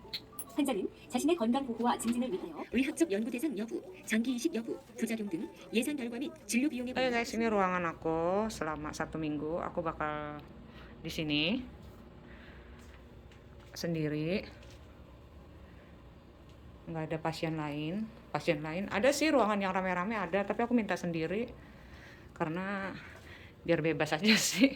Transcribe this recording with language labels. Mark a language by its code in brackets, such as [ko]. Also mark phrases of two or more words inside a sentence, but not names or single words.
[ko] 환자는 자신의 건강 보호와 증진을 위하여 의학적 연구 대상 여부, 장기 이식 여부, 부작용 등 예상 결과 및 진료 비용에 [id] Oke guys, ini ruangan aku selama 1 minggu. Aku bakal di sini sendiri, nggak ada pasien lain. Ada sih ruangan yang rame-rame ada, tapi aku minta sendiri karena biar bebas aja sih.